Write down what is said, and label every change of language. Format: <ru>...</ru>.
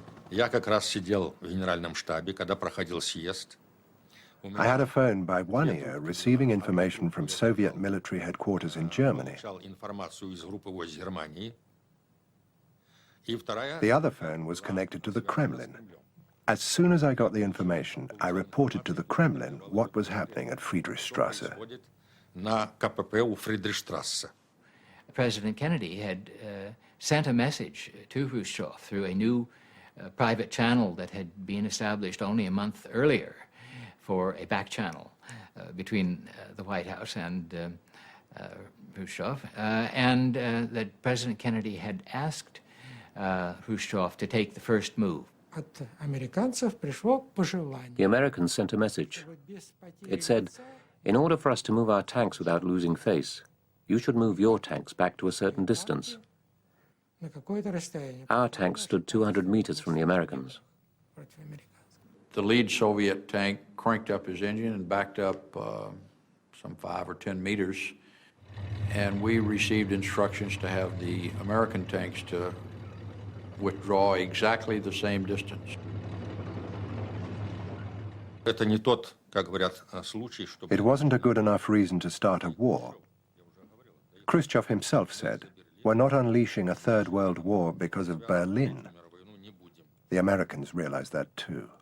<ru>Я как раз сидел в генеральном штабе, когда проходил съезд.</ru> <en>I had a phone by one ear receiving information from Soviet military headquarters in Germany.</en> <ru>Информацию из группы войск Германии.</ru> <en>The other phone was connected to the Kremlin. As soon as I got the information, I reported to the Kremlin what was happening at Friedrichstrasse.</en> <ru>На КПП у Фридрихштрассе.</ru> <en>President Kennedy had sent a message to Khrushchev through a new private channel that had been established only a month earlier for a back channel between the White House and Khrushchev, and that President Kennedy had asked Khrushchev to take the first move. The Americans sent a message. It said, in order for us to move our tanks without losing face, you should move your tanks back to a certain distance. Our tanks stood 200 meters from the Americans. The lead Soviet tank cranked up his engine and backed up some 5 or 10 meters, and we received instructions to have the American tanks to withdraw exactly the same distance.</en> <ru>Это не тот, как говорят, случай, чтобы...</ru> <en>It wasn't a good enough reason to start a war. Khrushchev himself said, "We're not unleashing a third world war because of Berlin." The Americans realized that too.</en>